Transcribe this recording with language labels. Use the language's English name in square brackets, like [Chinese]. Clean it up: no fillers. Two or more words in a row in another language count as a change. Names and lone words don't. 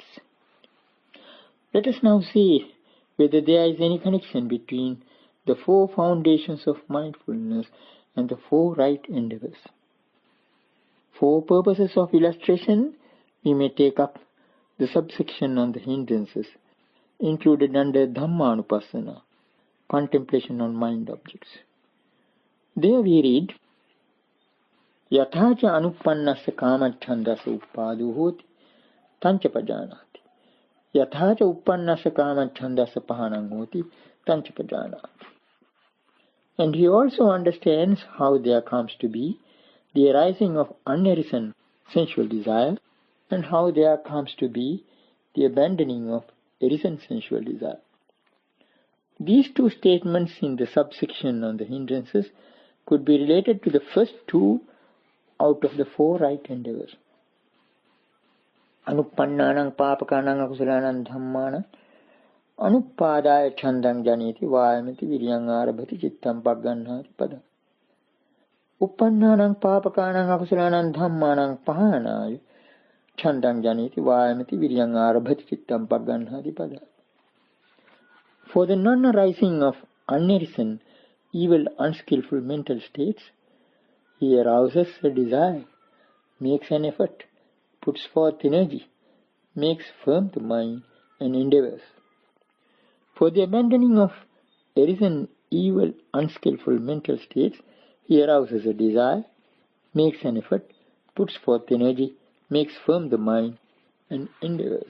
[English] Let us now see whether there is any connection between the 4 foundations of mindfulness and the 4 right endeavors. For purposes of illustration, we may take up the subsection on the hindrances included under Dhammanupassana, contemplation on mind objects. There we read, [Pali] Yathacha anuppannasya kamachandasa uppadu hoti tancha pajanati. Yathacha uppannasya kamachandasa pahanam hoti tancha pajanati. [English] And he also understands how there comes to be the arising of unarisen sensual desire and how there comes to be the abandoning of arisen sensual desire. These 2 statements in the subsection on the hindrances could be related to the first 2 out of the 4 right endeavors. [Pali] Anuppannanang papakanang akusalanang dhammanang anuppadaya chandang janiti vayamiti viryang arabhati chittam pagganhati pada. Uppannanang papakanang akusalanang dhammanang pahanaya chandang janiti vayamiti viryang arabhati chittam pagganhati pada. [English] For the non-arising of unarisen, evil, unskillful mental states, he arouses a desire, makes an effort, puts forth energy, makes firm the mind, and endeavors. For the abandoning of arisen, evil, unskillful mental states, he arouses a desire, makes an effort, puts forth energy, makes firm the mind, and endeavors.